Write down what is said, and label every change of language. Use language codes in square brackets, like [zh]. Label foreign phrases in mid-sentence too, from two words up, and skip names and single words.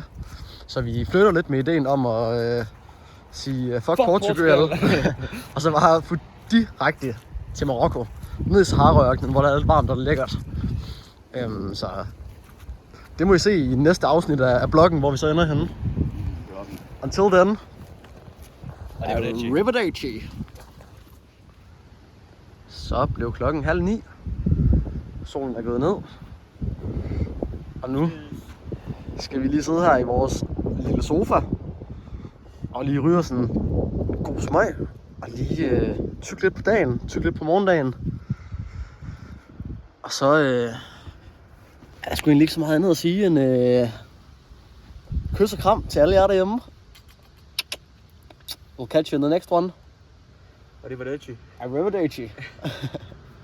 [da] Så vi flytter lidt med ideen om at sige fuck Portugal. Og så bare få direkte til Marokko. Ned i Sahara-ørkenen, hvor der er alt varmt og lækkert. Så det må I se i næste afsnit af bloggen, hvor vi så ender henne. [en] Until then, arrivederci. [da] Så blev klokken 8:30. Solen er gået ned. Og nu skal vi lige sidde her i vores lille sofa. Og lige ryge sådan en god smøg. Og lige tygge lidt på dagen, tygge lidt på morgendagen. Og så er der sgu egentlig ikke så meget andet at sige end kys og kram til alle jer derhjemme. [en] We'll catch you in the next one. Arrivederci. Arrivederci.